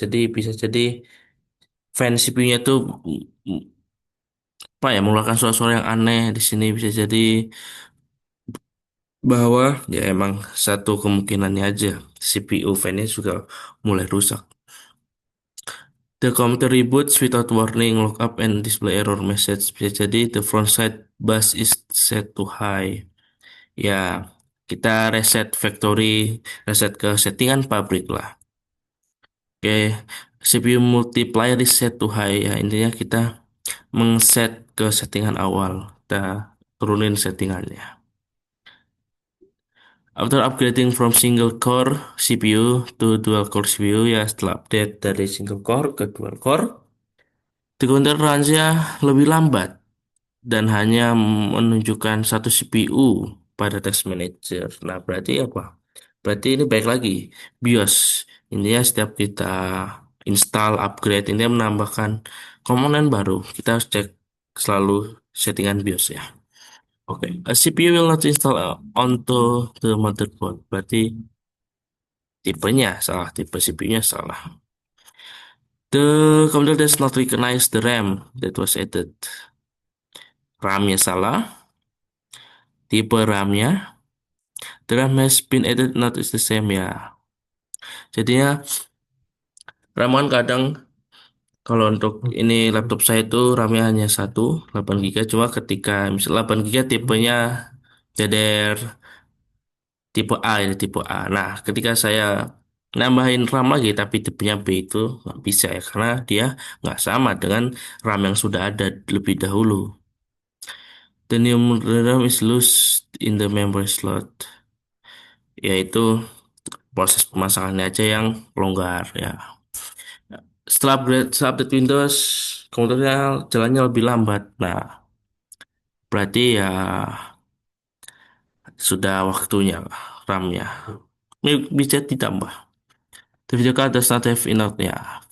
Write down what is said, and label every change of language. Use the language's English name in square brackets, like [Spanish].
[Indonesian] Jadi bisa jadi fan CPU-nya tuh apa ya mengeluarkan suara-suara yang aneh. Di sini bisa jadi bahwa ya emang satu kemungkinannya aja CPU fan-nya juga mulai rusak. [English] The computer reboots without warning, lock up and display error message. [Indonesian] Bisa jadi [English] the front side bus is set to high. [Indonesian] Ya, kita reset factory, reset ke settingan pabrik lah. [English] Oke, CPU multiplier is set to high. [Indonesian] Ya, intinya kita mengset ke settingan awal. Kita turunin settingannya. [English] After upgrading from single core CPU to dual core CPU, [Indonesian] ya setelah update dari single core ke dual core, [English] the counter runs- [Indonesian] nya lebih lambat dan hanya menunjukkan satu CPU pada test manager. Nah, berarti apa? Berarti ini baik lagi BIOS. Intinya setiap kita install, upgrade, ini menambahkan komponen baru. Kita harus cek selalu settingan BIOS ya. [English] Oke, a CPU will not install onto the motherboard. [Indonesian] Berarti tipenya salah, tipe CPU-nya salah. [English] The computer does not recognize the RAM that was added. [Indonesian] RAM-nya salah, tipe RAM-nya, [English] the RAM has been added not is the same ya. [Indonesian] Jadinya RAM kan kadang kalau untuk ini laptop saya itu RAM-nya hanya 1 8 GB. Cuma ketika misal 8 GB tipenya DDR tipe A ini tipe A. Nah, ketika saya nambahin RAM lagi tapi tipenya B itu nggak bisa ya karena dia nggak sama dengan RAM yang sudah ada lebih dahulu. [English] The new RAM is loose in the memory slot, [Indonesian] yaitu proses pemasangannya aja yang longgar ya. Setelah update Windows, komputernya jalannya lebih lambat. Nah, berarti ya sudah waktunya RAM-nya. Ini bisa ditambah. [English] The video card does not have enough ya.